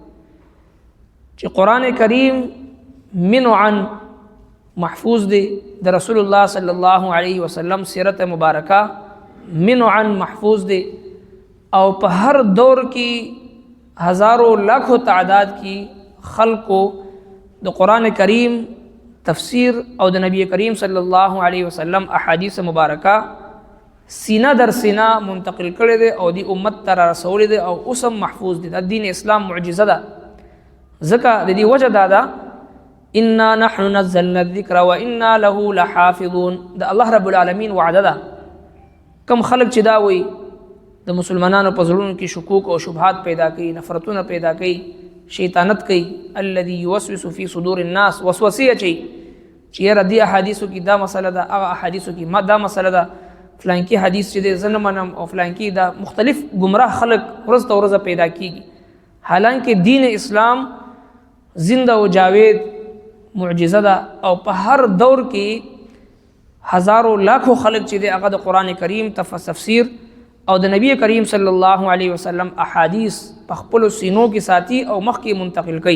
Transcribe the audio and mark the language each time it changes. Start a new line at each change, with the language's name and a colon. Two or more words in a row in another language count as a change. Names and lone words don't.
Pashto: چې قرآن کریم منعا محفوظ دی، د رسول الله
Arabic: صلی الله علیه وسلم
Pashto: سیرت مبارکه منعا محفوظ دی، او په هر دور کې
Urdu: ہزاروں لاکھوں تعداد کی
Pashto: خلقو د قرآن کریم تفسیر او د نبی کریم
Arabic: صلی الله علیه وسلم
Pashto: احادیث مبارکه سینه در سینه منتقل کړي دي او دی امت ته رسولي دي او اوسم محفوظ دي. د دین اسلام معجزه ده. ځکه د دې وجه دا ده
Arabic: انا نحن نزلنا الذکر وانا له لحافظون.
Pashto: د الله رب العالمین وعده ده. کم خلق چې دا وي د مسلمانانو په زړونو کې شکوک او شبهات پیدا کوي، نفرتونه پیدا کوي، شیطانت کوي،
Arabic: الذي يوسوس في صدور الناس،
Pashto: وسوسه اچي چې یاره دې احادیثو کې دا مسله ده، هغه احادیثو کې دا مسله ده، فلانکی حدیث چې دی زه نه منم او فلانکی دا مختلف گمراه خلق ورځ ته ورځ پیدا کیږي. حالانکه دین اسلام زنده و جاوید معجزه ده او په هر دور کې
Urdu: هزارو لاکھو
Pashto: خلق چې دی هغه د قرآن کریم تفسیر او د نبی کریم
Arabic: صلی الله علیه وسلم
Pashto: احادیث په خپلو سینو کې ساتي او مخ کې منتقل کوي.